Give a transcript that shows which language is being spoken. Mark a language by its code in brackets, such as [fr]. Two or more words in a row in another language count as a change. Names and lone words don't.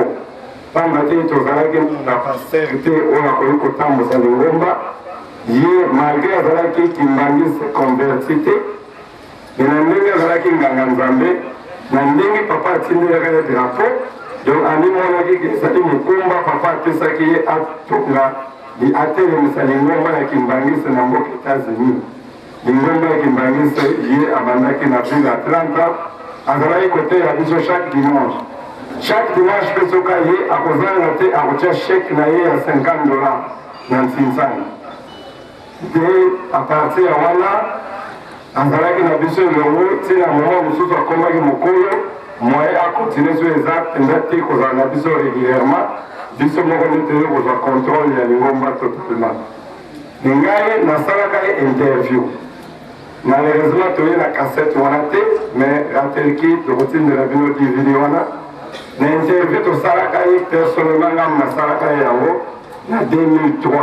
[ln] Pamba te tozalaki na pasteur te oyo akoki kotambusa Lingomba, ye malgré azalaki Kimbangisi converti te, na ndenge azalaki nganga Nzambe, na ndenge papa atindelaka ye drapeau, donc andimonaki ezali mokumba papa apesaki ye atonga atelemisa Lingomba ya Kimbangisi na mboka États-Unis. Lingomba ya Kimbangisi ye abandaki na [fr] plus de 30 ans, [ln] azalaki kote ya biso [fr] chaque dimanche. Chaque dimanche [ln] pe soka ye akozanga te akotia chèque na ye ya $50 na Ntinsani. De a partir ya wana azalaki na biso elongo ntina moma mosusu akomaki mokolo moye akontinue so eza mpenza te kozala na biso régulièrement biso moko nde kozwa contrôle ya Lingomba totalement. Ngai nasalaka ye interview, malheureusement toye na cassette wana te, mais rateleki tokotindela bino DVD wana na interview tosalaka ye personnellement ngam nasalaka ye yango na 2003.